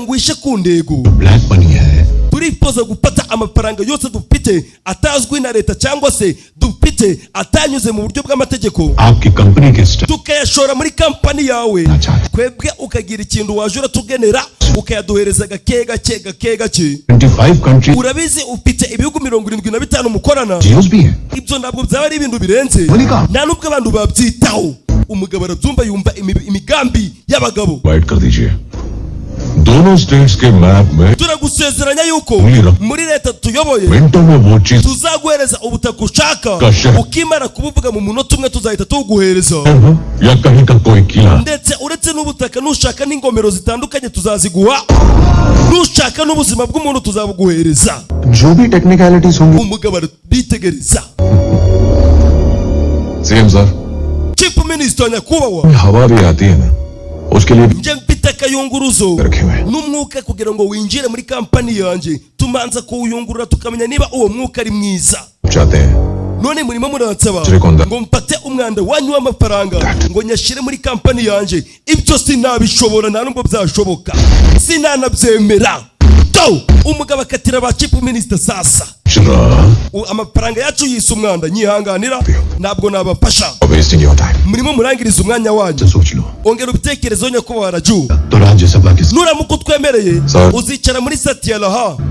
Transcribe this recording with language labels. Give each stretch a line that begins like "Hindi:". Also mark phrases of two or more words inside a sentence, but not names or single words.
Kinyarwanda: ngwishe ku ndego turifuza gufata amafaranga yose dufite atazwi na leta cyangwa se dufite atanyuze mu buryo bw'amategeko tukayashora muri kampani yawe twebwe ukagira ikintu waje uratugenera ukayaduhereza gake gake gake gake urabizi ufite ibihugu 75 mukorana ibyo ntabwo byaba ari ibintu birenze nta nubwo abantu babyitaho umugabo arabyumva yumva imigambi y'abagabo
Hindi: दोनों स्टेट्स के मैप में
Kinyarwanda: turagusezeranya yuko muri leta tuyoboye tuzaguhereza ubutaka ushaka ukimara kubuvuga mu munota umwe tuzahita tuguhereza ndetse uretse n'ubutaka nushaka n'ingomero zitandukanye tuzaziguha nushaka n'ubuzima bw'umuntu tuzabuguhereza umugabo arabitegereza
English: Chief Minister
Kinyarwanda: nyakubahwa
Hindi: हवा भी आती है ना उसके लिए
Kinyarwanda: nje mfite akayunguruzo n'umwuka kugira ngo winjire muri kampani yanjye tumanza kuwuyungurura tukamenya niba uwo mwuka ari mwiza none murimo muransaba ngo mfate umwanda wanyu w'amafaranga ngo nyashire muri kampani yanjye ibyo sinabishobora nta nubwo byashoboka sinanabyemera umugabo akatira ba
English: Chief Minister
Kinyarwanda: sasa amafaranga yacu yise umwanda nyihanganira ntabwo nabafasha murimo murangiriza umwanya wanyu ongera ubitekerezo nyakubahwa Raju nuramuka utwemereye uzicara muri Satyalaha